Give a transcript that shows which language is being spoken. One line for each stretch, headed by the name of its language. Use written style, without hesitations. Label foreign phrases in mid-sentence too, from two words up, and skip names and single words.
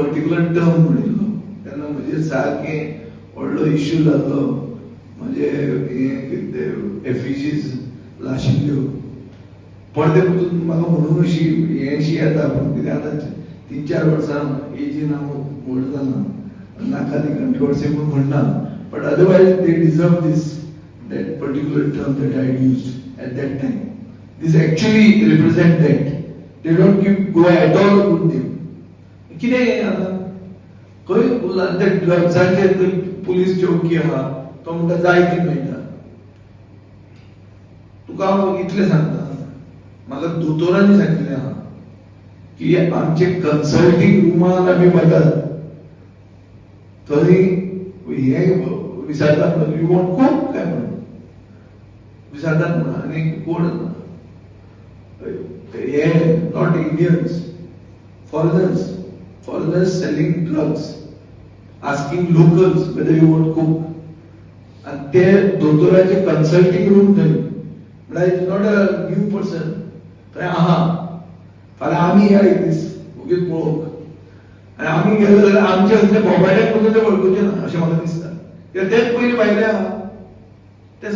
Konkani: पर्टिक्युलर टर्म म्हणिल्लो तेन्ना म्हजेर सारकें व्हडलो इश्यू जाल्लो म्हणजे एफिजीज लाशिल्ल्यो पडदे पसून म्हाका म्हणून अशी हेंशी येता पूण कितें आतां 3-4 वर्सां एजीन हांव व्हड जालां नाका ती कंट्रोवर्सी म्हूण म्हणना
English: but otherwise they deserve this that particular term that I had used at that time. This actually represent that. They don't give Goa at all a good name.
Konkani: कितें आतां खंय उरला ते ड्रग्साचे पुलीस चौकी आहा तो म्हणटा जाय ती मेळटा तुका हांव इतलें सांगता म्हाका दोतोरांनी सांगिल्लें आहा की आमचे कन्सल्टिंग रुमान आमी वतात थंय हे विचारतात
English: you want coke
Konkani: काय म्हणून विचारतात म्हणून आनी कोण हे
English: not Indians foreigners selling drugs asking locals whether you want cook and
Konkani: ते दोतोराचे कन्सल्टिंग रूम थंय म्हळ्यार
English: is not a new person
Konkani: थंय आहा फाल्यां आमी या एक दीस उगीच पळोवंक आनी आमी गेले जाल्यार आमचे असले बोबाड्याक पसून ते वळखुचे ना अशें म्हाका दिसता कित्याक तेच पयलीं भायले आहा ते